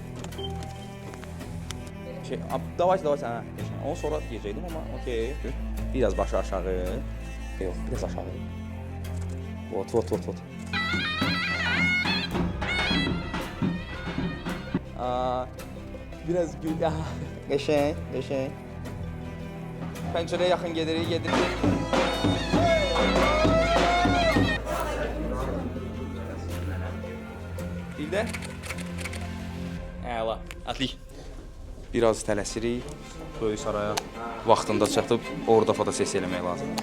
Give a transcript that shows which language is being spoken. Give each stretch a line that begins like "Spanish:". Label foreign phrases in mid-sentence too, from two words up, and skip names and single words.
Turkish: Davay sen. Onu sonra diyecektim ama okey. Biraz başı aşağı. Yok, biraz aşağı. Vot. Biraz geçen.
Azerbaijani: Pencereye yakın gedirik.
Turkish: Bir de.
Azerbaijani: Əla, atlayış. Biraz tələsirik, Böyük Saraya vaxtında çatıb orada fotosesiya eləmək lazımdır.